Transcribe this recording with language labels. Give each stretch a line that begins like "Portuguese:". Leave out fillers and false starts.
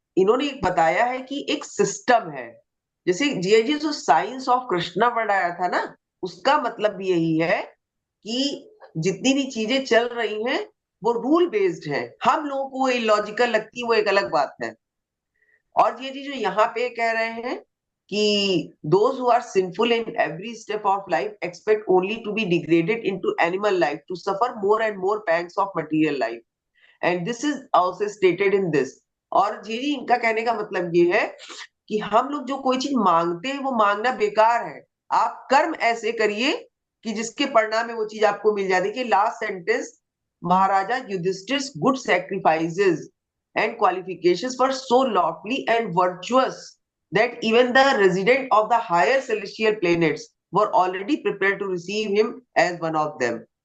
Hindi: इन्होंने एक बताया है कि एक सिस्टम है। जैसे जी जी जो साइंस ऑफ कृष्णा पढ़ाया था ना, उसका मतलब भी यही है कि जितनी भी चीजें चल रही हैं वो रूल बेस्ड है। हम लोगों को वो इलॉजिकल लगती है, वो एक अलग बात है। और ये जो यहाँ पे कह रहे हैं कि
English: those who are sinful in every step of life expect only to be degraded into animal life to suffer more and more pangs of material life, and this is also stated in this.
Hindi: और जी इनका कहने का मतलब ये है कि हम लोग जो कोई चीज मांगते हैं वो मांगना बेकार है। आप कर्म ऐसे करिए कि जिसके परिणाम में वो चीज आपको मिल जाए।
English: देखिए last sentence, Maharaja Yudhishthira good sacrifices and qualifications were so lofty and virtuous that even the residents of the higher celestial planets were already prepared to receive him as one of them.